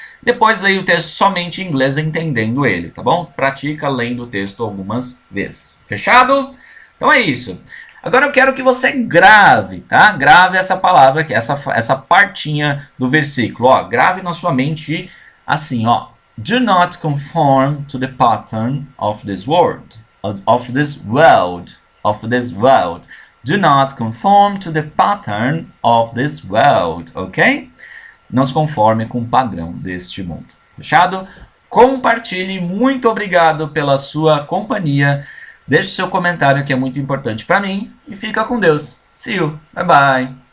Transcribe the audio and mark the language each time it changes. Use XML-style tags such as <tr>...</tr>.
<pt>Depois leia o texto somente em inglês, entendendo ele, tá bom? Pratica lendo o texto algumas vezes. Fechado? Então é isso. Agora eu quero que você grave, tá? Grave essa palavra aqui, essa partinha do versículo, ó. Grave na sua mente assim, ó.</pt> <en>Do not conform to the pattern of this world. Of this world. Do not conform to the pattern of this world, ok?</en> <pt>Não se conforme com o padrão deste mundo. Fechado? Compartilhe. Muito obrigado pela sua companhia. Deixe seu comentário que é muito importante para mim. E fica com Deus.</pt> <en>See you. Bye bye.</en>